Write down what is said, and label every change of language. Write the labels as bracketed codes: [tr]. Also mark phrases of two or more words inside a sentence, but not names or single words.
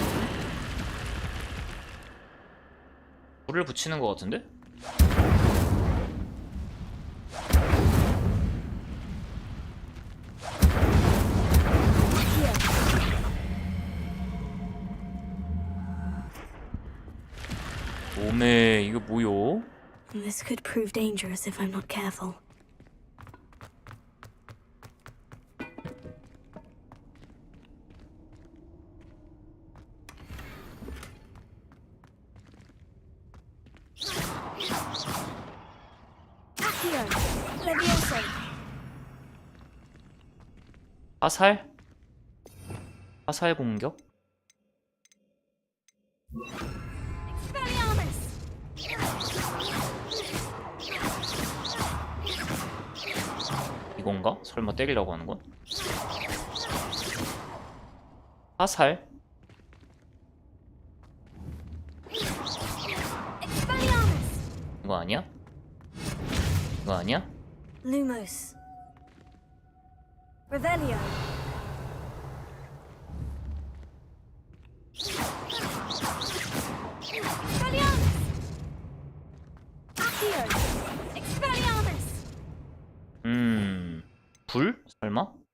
[ko] 불을 붙이는 것 같은데? 오메, 이거 뭐요? [en] This could prove dangerous if I'm not careful. [la] Accio. Levioso. [ko] 화살? 화살 공격? 이건가? 설마 때리려고 하는 건? 화살? 이거 아니야? 이거 아니야? [la] Lumos. Revelio. [ko] 불? 설마?